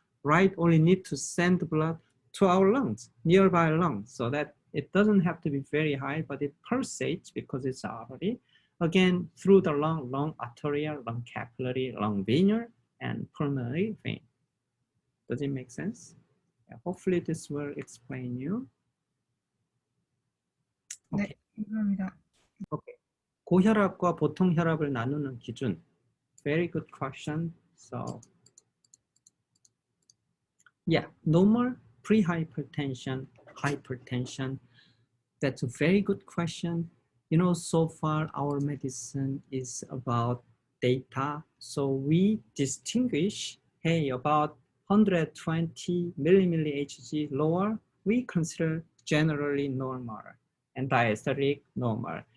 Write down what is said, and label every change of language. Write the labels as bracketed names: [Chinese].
[English] Right only need to send blood to our lungs, nearby lungs, so that it doesn't have to be very high, but it pulsates because it's artery. Again, through the lung arterial, lung capillary, lung venous, and pulmonary vein. Does it make sense? Yeah, hopefully this will explain you. Okay. [Korean] 네, 감사합니다. [English] Okay. [Korean] 고혈압과 보통 혈압을 나누는 기준. [English] Very good question. So, yeah, normal, pre-hypertension, hypertension. That's a very good question. You know, so far our medicine is about data. So we distinguish, hey, about 120 millimilli Hg lower, we consider generally normal, and diastolic normal.